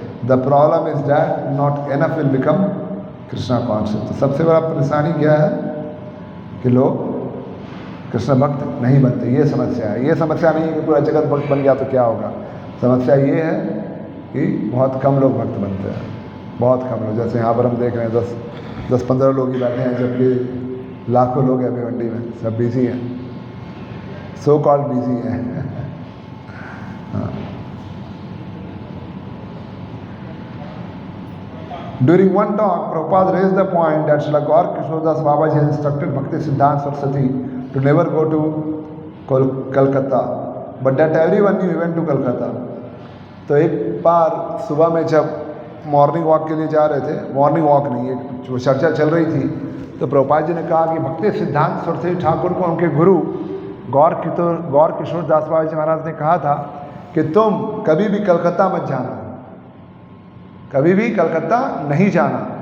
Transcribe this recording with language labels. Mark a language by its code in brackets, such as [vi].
[en] The problem is that not enough will become Krishna conscious. [hi] तो सबसे बड़ा परेशानी क्या है कि लोग कृष्ण भक्त नहीं बनते। ये समस्या है। ये समस्या नहीं है कि पूरा जगत भक्त बन गया तो क्या होगा। समस्या ये है कि बहुत कम लोग भक्त बनते हैं, बहुत कम लोग। जैसे यहाँ पर हम देख रहे हैं 10-15 लोग ही बैठे हैं, जबकि लाखों लोग हैं भिवंडी में, सब बिजी हैं, [en] so called busy [hi] हैं। [en] During one talk, Prabhupada raised the point that Srila Gaur Kishoredas Babaji has instructed Bhakti Siddhanta Saraswati to never go to Calcutta, but that everyone knew he went to Calcutta. [hi] तो एक बार सुबह में जब morning walk के लिए जा रहे थे, मॉर्निंग वॉक नहीं, एक जो चर्चा चल रही थी, तो प्रभुपाद जी ने कहा कि भक्ति सिद्धांत सरस्वती ठाकुर को उनके गुरु गौर किशोर दास बाबा जी महाराज ने कहा था कि तुम कभी भी कलकत्ता मत जाना, कभी भी कलकत्ता नहीं जाना।